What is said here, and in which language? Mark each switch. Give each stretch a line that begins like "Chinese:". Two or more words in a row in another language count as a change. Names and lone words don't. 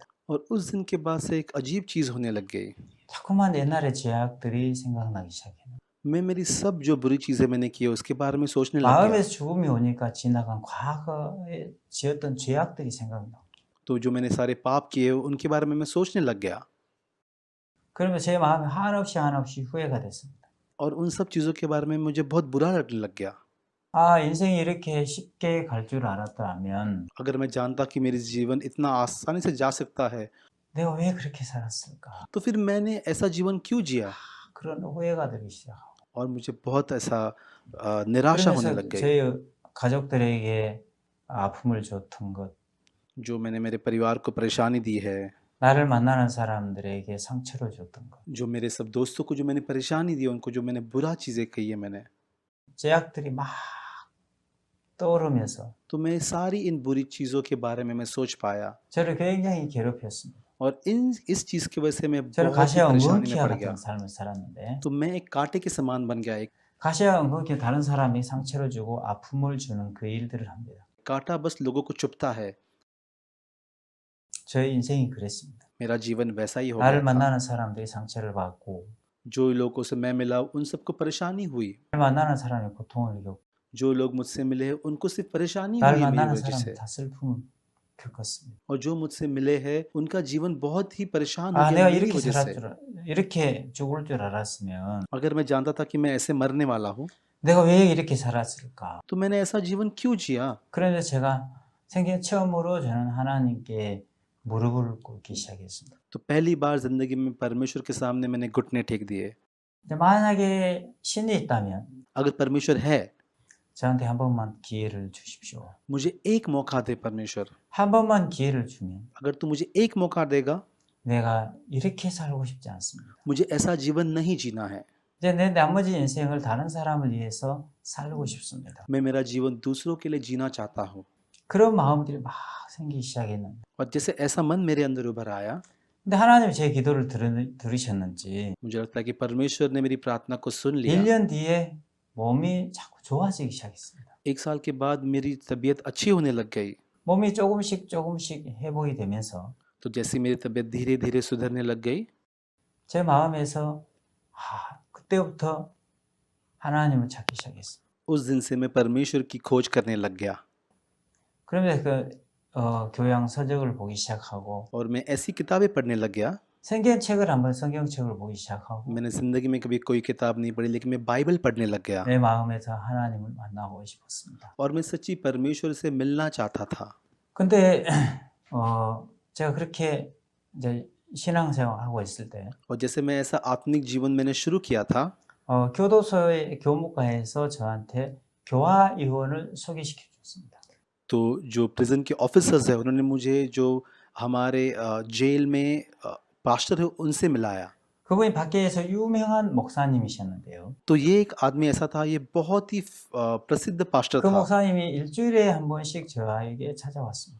Hindi: और उस दिन के बाद से एक अजीब चीज़ होने लग गई।
Korean: 자꾸만 옛날의 죄악들이 생각나기 시작해요.
Hindi: मैं मेरी सब जो बुरी चीज़ें मैंने की है उसके बारे में सोचने लग गया।
Korean: 마음에서 죽음이 오니까 지나간 과거에 지었던 죄악들이 생각나고.
Hindi: तो जो मैंने सारे पाप किए उनके बारे में मैं सोचने लग गया,
Korean: 그러면 제 마음에 한없이 후회가 됐습니다.
Hindi: और उन सब चीज़ों के बारे में मुझे बहुत बुरा लगने लग गया।
Korean: 인생이 이렇게 쉽게 갈 줄 알았다면
Hindi: अगर मैं जानता कि मेरी जीवन इतना आसानी से जा सकता है,
Korean: 내가 왜 그렇게 살았을까?
Hindi: तो फिर मैंने ऐसा जीवन क्यों जिया?
Korean: 그런 후회가 들기 시작하고.
Hindi: और मुझे बहुत ऐसा निराशा होने
Korean: 그러면서
Hindi: लग गई।
Korean: 저희 가족들에게 아픔을 줬던 것,
Hindi: जो मैंने मेरे परिवार को परेशानी दी है,
Korean: 나를 만나는 사람들에게 상처를 줬던 것,
Hindi: जो मेरे सब दोस्तों को जो मैंने परेशानी दी, उनको जो मैंने बुरा चीज़ें कही है मैंने,
Korean: 죄악들이 막 떠오르면서
Hindi: तो मैं सारी इन बुरी चीज़ों के बारे में मैं सोच पाया,
Korean: 저를 굉장히 괴롭혔습니다.
Hindi: और इस चीज़ की वजह से मैं
Korean: 저는
Hindi: बहुत ही
Korean: 가시와
Hindi: परेशानी में
Korean: 엉겅퀴와
Hindi: पड़ गया।
Korean: 같은 삶을 살았는데
Hindi: तो मैं एक कांटे के समान बन गया। एक
Korean: 가시와 엉겅퀴 다른 사람이 상처를 주고 아픔을 주는 그 일들을 합니다.
Hindi: कांटा बस लोगों को चुभता है।
Korean: 저의 인생이 그랬습니다.
Hindi: मेरा जीवन वैसा ही हो
Korean: 나를
Hindi: गया था।
Korean: 만나는 사람들이 상처를 받고
Hindi: जो लोगों से मैं मिला उन सबको परेशानी हुई,
Korean: 나를 만나는 사람이 고통을 겪고
Hindi: जो लोग मुझसे मिले उनको सिर्फ परेशानी
Korean: 나를
Hindi: हुई है मेरी
Korean: 만나는
Hindi: वजह
Korean: 사람이
Hindi: से,
Korean: 다 슬픔을 겪었습니다.
Hindi: और जो मुझसे मिले हैं उनका जीवन बहुत ही परेशान हो गया
Korean: 내가
Hindi: मेरी
Korean: 이렇게
Hindi: वजह
Korean: 살았
Hindi: से।
Korean: 이렇게 죽을 줄 알았으면
Hindi: अगर मैं जानता था कि मैं ऐसे मरने वाला हूँ,
Korean: 내가 왜 이렇게 살았을까?
Hindi: तो मैंने ऐसा जीवन क्यों जिया?
Korean: 그래서 제가 생애 처음으로 저는 하나님께 무릎을 꿇기 시작했습니다.
Hindi: तो पहली बार जिंदगी में परमेश्वर के सामने मैंने घुटने टेक दिए।
Korean: 근데 만약에 신이 있다면
Hindi: अगर परमेश्वर है,
Korean: 저한테 한 번만 기회를 주십시오.
Hindi: मुझे एक मौका दे परमेश्वर।
Korean: 한 번만 기회를 주면
Hindi: अगर तू मुझे एक मौका देगा,
Korean: 내가 이렇게 살고 싶지 않습니다.
Hindi: मुझे ऐसा जीवन नहीं जीना है।
Korean: 이제 내 나머지 인생을 다른 사람을 위해서 살고 싶습니다.
Hindi: मैं मेरा जीवन दूसरों के लिए जीना चाहता हूँ।
Korean: 그런 마음들이 막 생기기 시작했는데
Hindi: और जैसे ऐसा मन मेरे अंदर उभर आया,
Korean: 근데 하나님이 제 기도를 들으셨는지
Hindi: मुझे लगता है कि परमेश्वर ने मेरी प्रार्थना को सुन लिया।
Korean: 1년 뒤에 몸이 자꾸 좋아지기 시작했습니다.
Hindi: एक साल के बाद मेरी तबीयत अच्छी होने लग गई।
Korean: 몸이 조금씩 회복이 되면서
Hindi: तो जैसे मेरी तबीयत धीरे धीरे सुधरने लग गई,
Korean: 제 마음에서 그때부터 하나님을 찾기 시작했어요.
Hindi: उस दिन से मैं परमेश्वर की खोज करने लग गया।
Korean: 그러면서 교양 서적을 보기 시작하고
Hindi: और मैं ऐसी किताबें पढ़ने लग गया।
Korean: 성경책을 보기 시작하고
Hindi: मैंने जिंदगी में कभी कोई किताब नहीं पढ़ी, लेकिन मैं बाइबल पढ़ने लग गया।
Korean: 내 마음에서 하나님을 만나고 싶었습니다.
Hindi: और मैं सच्ची परमेश्वर से मिलना चाहता था।
Korean: 근데 제가 그렇게 이제 신앙생활 하고 있을 때
Hindi: और जैसे मैं ऐसा आत्मिक जीवन मैंने शुरू किया था,
Korean: 교도소의 교무과에서 저한테 교화 의원을 소개시켜 줬습니다.
Hindi: तो जो प्रिजन के ऑफिसर्स हैं उन्होंने मुझे जो हमारे जेल में पास्टर है उनसे मिलाया।
Korean: 그분이 밖에서 유명한 목사님이셨는데요.
Hindi: तो ये एक आदमी ऐसा था, ये बहुत ही प्रसिद्ध पास्टर
Korean: 그
Hindi: था,
Korean: 목사님이 일주일에 한 번씩 저에게 찾아왔습니다.